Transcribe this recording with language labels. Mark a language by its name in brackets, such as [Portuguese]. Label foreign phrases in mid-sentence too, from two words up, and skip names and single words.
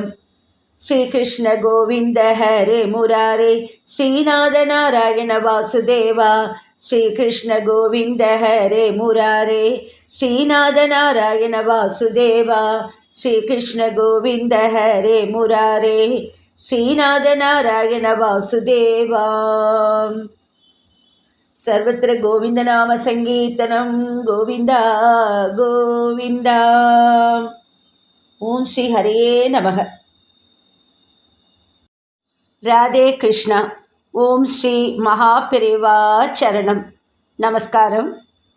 [Sanskrit] श्रीकृष्ण गोविन्द हरे मुरारे श्रीनाथ नारायण वासुदेव. श्रीकृष्ण गोविन्द हरे मुरारे श्रीनाथ नारायण वासुदेव. श्रीकृष्ण गोविन्द हरे मुरारे श्रीनाथ नारायण वासुदेव. सर्वत्र गोविंद नाम संकीर्तनम गोविंदा गोविंदा. ओम श्री हरे नमः. राधे कृष्णा. ओम श्री महापेरिवा चरणम. नमस्कारम.